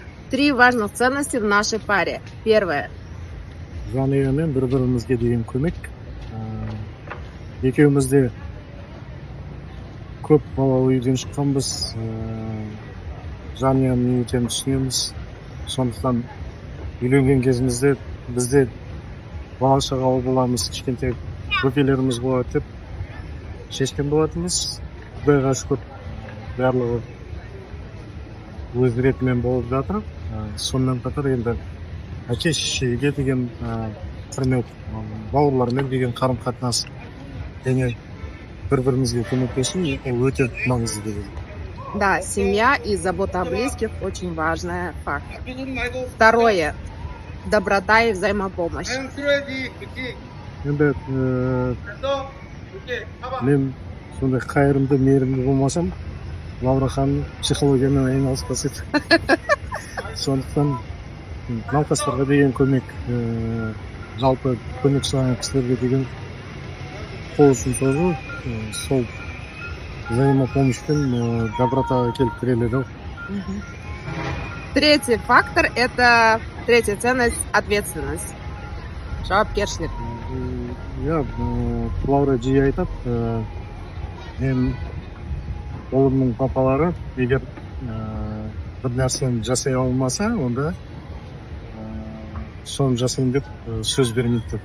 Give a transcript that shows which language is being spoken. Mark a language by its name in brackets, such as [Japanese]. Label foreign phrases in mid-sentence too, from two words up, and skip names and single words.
[Russian] 3 важных ценности в нашей паре. Первое. [Kazakh] Жанұямен бір-бірімізге деген көмек. Екеуміз де көп балалы үйден шыққанбыз. Жанұяны өте түсінеміз. Сондықтан үйленген кезімізде бізде бала шағалы боламыз, кішкентай бөпелеріміз болады деп шешкен болатынбыз. Құдайға шүкір барлығы өз ретімен болып жатыр. Сонымен қатар енді әке шешеге деген құрмет, бауырлармен деген қарым-қатынас және бір-бірімізге көмектесу өте маңызды деп ойлаймын. [Russian] Да, семья и забота о близких очень важный фактор. Второе. Доброта и взаимопомощь. [Kazakh] Енді мен сондай қайырымды, мейірімді болмасам, Лаура ханым психологиямен айналыспас еді. Сондықтан науқастарға деген көмек, жалпы көмек сұраған кісілерге деген қол ұшын созу, сол взаимопомощьпен добротаға келіп тіреледі. [Russian] Третий фактор – это третья ценность – ответственность. [Kazakh] Жауапкершілік. Иә, Лаура жиі айтады, мен ұлымның папалары егер бір нәрсені жасай алмаса, онда соны жасайын деп сөз бермейді деп.